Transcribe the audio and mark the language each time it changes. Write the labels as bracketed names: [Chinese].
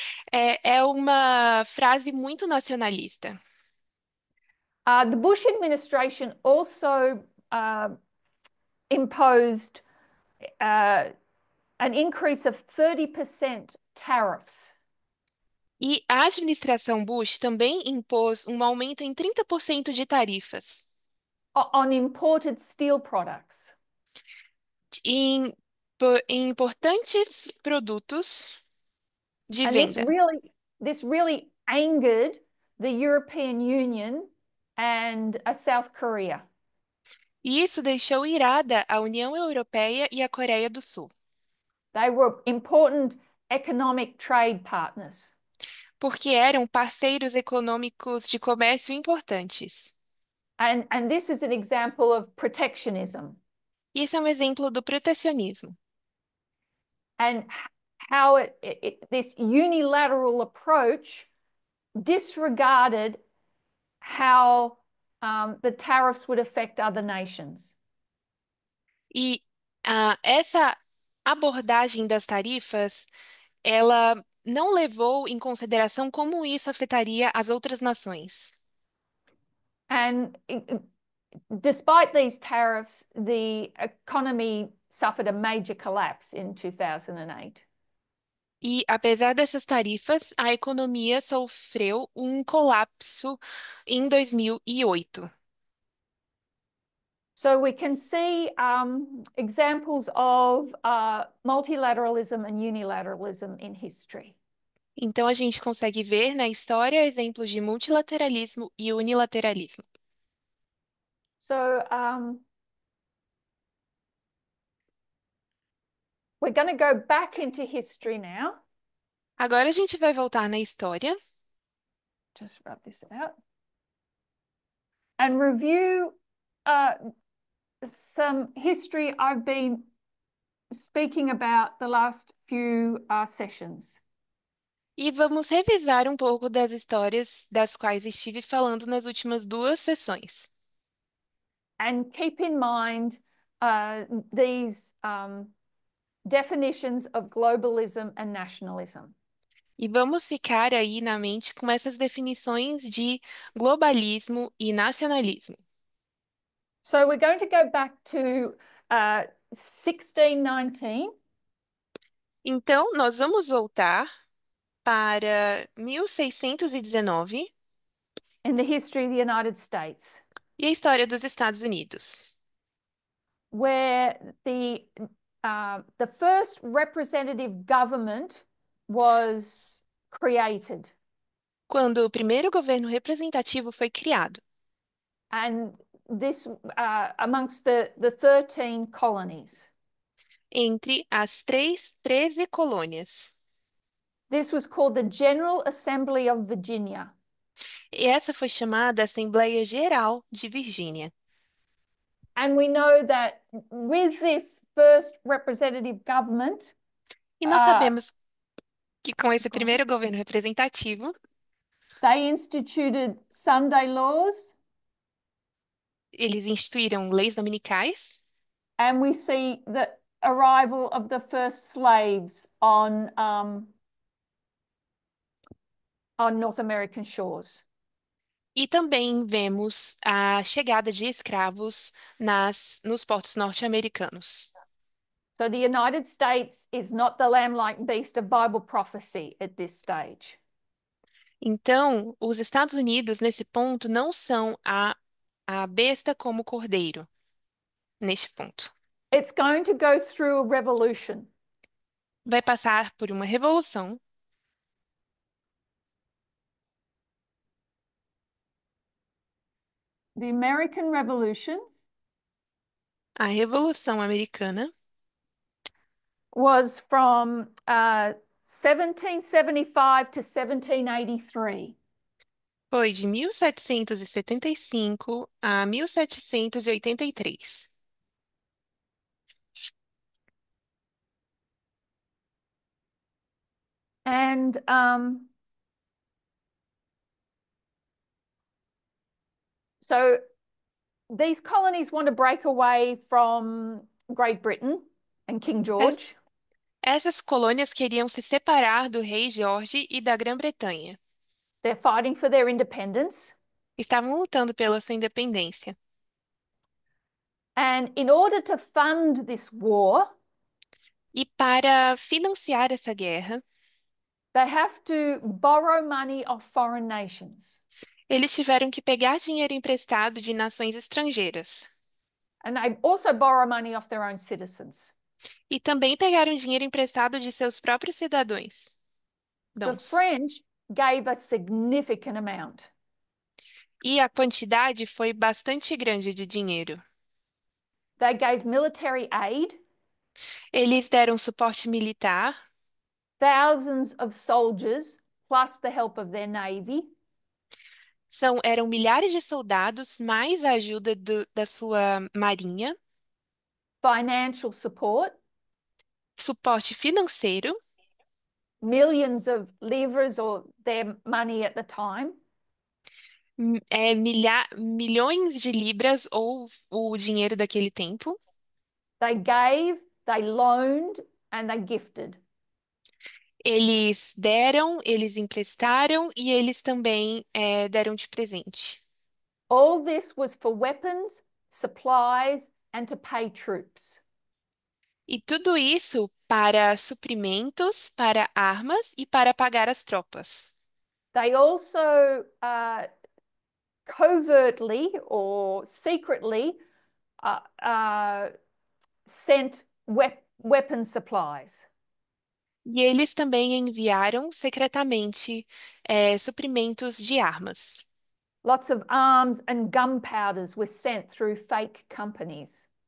[Portuguese] é uma frase muito nacionalista. [English] The Bush administration also imposed uh, an increase of 30% tariffs [Portuguese] E a administração Bush também impôs um aumento em 30% de tarifas [English] on imported steel products. [Portuguese] em, em importantes produtos de [English] And [Portuguese] venda. [English] this really angered the European Union and South Korea. [Portuguese] E isso deixou irada a União Europeia e a Coreia do Sul, [English] They were important economic trade partners. [Portuguese] porque eram parceiros econômicos de comércio importantes. [English] And this is an example of protectionism [Portuguese] E esse é um exemplo do protecionismo. [English] and how this unilateral approach disregarded how the tariffs would affect other nations. [Portuguese] E essa abordagem das tarifas, ela não levou em consideração como isso afetaria as outras nações. [English] And despite these tariffs, the economy suffered a major collapse in 2008. [Portuguese] E apesar dessas tarifas, a economia sofreu um colapso em 2008. [English] So we can see examples of multilateralism and unilateralism in history. [Portuguese] Então a gente consegue ver na história exemplos de multilateralismo e unilateralismo. [English] So we're going to go back into history now. [Portuguese] Agora a gente vai voltar na história [English] Just rub this out. And review uh, some history I've been speaking about the last few sessions. [Portuguese] e vamos revisar um pouco das histórias das quais estive falando nas últimas duas sessões. [English] And keep in mind these definitions of globalism and nationalism. [Portuguese] E vamos ficar aí na mente com essas definições de globalismo e nacionalismo. [English] So we're going to go back to 1619. [Portuguese] Então, nós vamos voltar para 1619 [English] In the history of the United States, [Portuguese] e a história dos Estados Unidos, [English] where the first representative government was created, [Portuguese] quando o primeiro governo representativo foi criado, [English] and this amongst the 13 colonies. [Portuguese] entre as 13 colônias. [English] This was called the General Assembly of Virginia. [Portuguese] E essa foi chamada Assembleia Geral de Virgínia. [English] And we know that with this first representative government, [Portuguese] E nós sabemos que com esse primeiro governo representativo, [English] they instituted Sunday laws, [Portuguese] eles instituíram leis dominicais [English] and we see the arrival of the first slaves on North American shores. [Portuguese] e também vemos a chegada de escravos nos portos norte-americanos. [English] So the United States is not the lamb-like beast of Bible prophecy at this stage. [Portuguese] Então, os Estados Unidos, nesse ponto, não são a besta como cordeiro, neste ponto. [English] It's going to go through a revolution. [Portuguese] Vai passar por uma revolução, [English] The American Revolution [Portuguese] a Revolução Americana, [English] was from 1775 to 1783. [Portuguese] foi de 1775 a 1783. [English] And so these colonies want to break away from Great Britain and King [Portuguese] Es- [English] George. [Portuguese] Essas colônias queriam se separar do rei Jorge e da Grã-Bretanha. [English] They're fighting for their independence. [Portuguese] Estavam lutando pela sua independência. [English] And in order to fund this war, [Portuguese] E para financiar essa guerra, [English] they have to borrow money off foreign nations. [Portuguese] eles tiveram que pegar dinheiro emprestado de nações estrangeiras. [English] And they also borrow money off their own citizens. [Portuguese] E também pegaram dinheiro emprestado de seus próprios cidadãos. [English] The Dons. French gave a significant amount. [Portuguese] E a quantidade foi bastante grande de dinheiro. [English] They gave military aid, [Portuguese] Eles deram suporte militar, [English] thousands of soldiers, plus the help of their navy. [Portuguese] eram milhares de soldados, mais a ajuda da sua marinha, [English] Financial support, [Portuguese] suporte financeiro, [English] millions of livres or their money at the time. [Portuguese] milhões de libras ou o dinheiro daquele tempo. [English] They gave, they loaned, and they gifted. [Portuguese] Eles deram, eles emprestaram e eles também deram de presente. [English] All this was for weapons, supplies, and to pay troops. [Portuguese] E tudo isso para suprimentos, para armas e para pagar as tropas. [English] They also covertly or secretly uh, uh, sent weapon supplies. [Portuguese] E eles também enviaram secretamente suprimentos de armas. [English] Lots of arms and gunpowders were sent through fake companies.